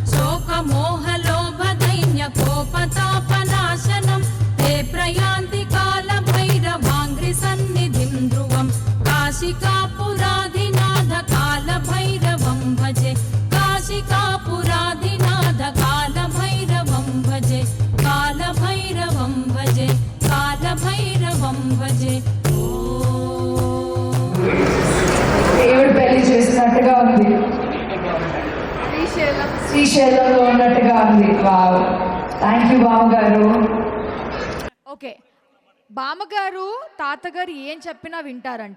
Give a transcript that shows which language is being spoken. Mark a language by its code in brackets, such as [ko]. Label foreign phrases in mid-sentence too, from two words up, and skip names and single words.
[sa] शोकमोहलोभदैन्यकोपतापनाशनं ते प्रयान्ति कालभैरवाङ्घ्रिसन्निधिं ध्रुवं काशिकापुराधिनाथ कालभैरवं भजे काशिकापुराधिनाथ कालभैरवं भजे कालभैरवं भजे कालभैरवं भजे [te] దేవుడు పెళ్లి చేసినట్టుగా ఉంది, శ్రీశైలంలో ఉన్నట్టుగా ఉంది. వావ్, [en] thank you [te] బామ్మగారు. ఓకే, బామ్మగారు తాతగారు ఏం చెప్పినా వింటారంట.